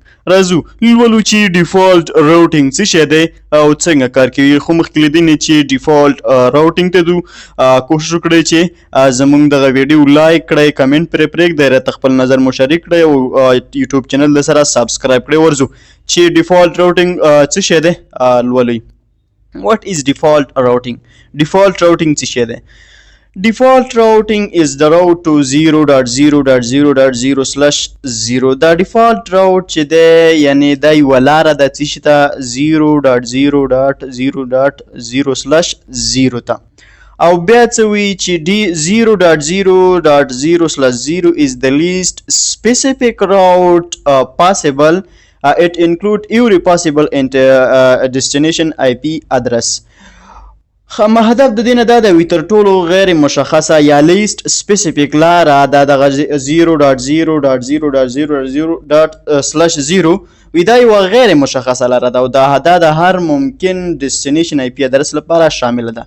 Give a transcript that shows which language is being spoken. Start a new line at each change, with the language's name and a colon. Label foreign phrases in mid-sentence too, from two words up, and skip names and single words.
Pashto: راځو لولو چې
English: default routing
Pashto: څه شی دی او څنګه کار کوي. خو مخکې له دې نه چې
English: default routing
Pashto: ته ځو، کوشش وکړئ چې زموږ دغه ویډیو لایک کړئ، کمنټ پرې پرېږدئ، راته خپل نظر مشارک کړئ او یوټیوب چینل د سره سابسکرایب کړئ. ورځو چې
English: default routing
Pashto: څه شی دی لولئ.
English: What is default routing? Default routing
Pashto: څه شی دی؟
English: Default routing is the route to 0.0.0.0/0.
Pashto: دا
English: default route
Pashto: چې دی یعنی دا یوه لاره ده څه شي ته 0.0.0.0/0 ته، او بیا څه وایي چې
English: 0.0.0/0 is the least specific route possible. It include every possible destination IP address.
Pashto: هدف د دې نه دا دی تر ټولو غیر مشخصه یا
English: least specific
Pashto: لاره دا دغه 0.0.0.0/0 وي، دا یوه غیر مشخصه لاره ده او دا د هر ممکن
English: destination IP address
Pashto: لپاره شامله ده.